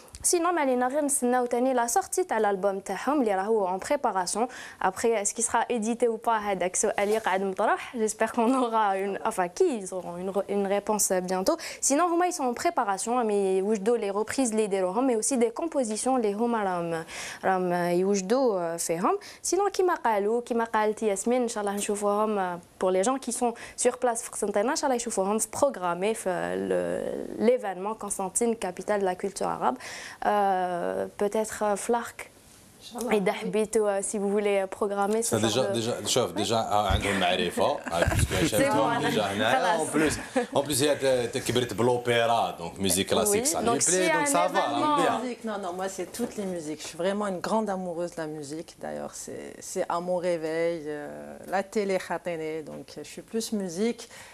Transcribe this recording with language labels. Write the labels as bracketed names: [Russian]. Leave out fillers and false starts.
[Arabic] Sinon, malina غير نستناو تاني [French] la sortie [Arabic] تاع l'album تاعهم اللي راهو [French] en préparation. Après, est-ce qu'il sera édité ou pas [Arabic] هذاك سؤال اللي قاعد مطرح. [French] J'espère qu'on aura qu'ils auront une réponse bientôt. Sinon, هما ils sont en préparation mais يوجدوا les reprises [Arabic] اللي يديروهم [French] mais aussi des compositions [Arabic] اللي هما راهم يوجدوا فيهم. [French] Sinon, [Arabic] كيما قالت ياسمين ان شاء الله نشوفوهم [French] pour les gens qui sont sur place [Arabic] في قسنطينة ان شاء الله يشوفوهم [French] programmés في l'événement Constantine, capitale de la culture arabe. Peut-être Flark. Et d'habitude, si vous voulez programmer ça. [Arabic] Déjà عندهم معرفة. [French] Déjà en plus [Arabic] هي كبرت بالopéra [French] donc musique classique ça lui plaît donc ça va bien. Non, moi c'est toutes les musiques. Je suis vraiment une grande amoureuse de la musique. D'ailleurs, c'est à mon réveil, la télé khatene, donc je suis plus musique.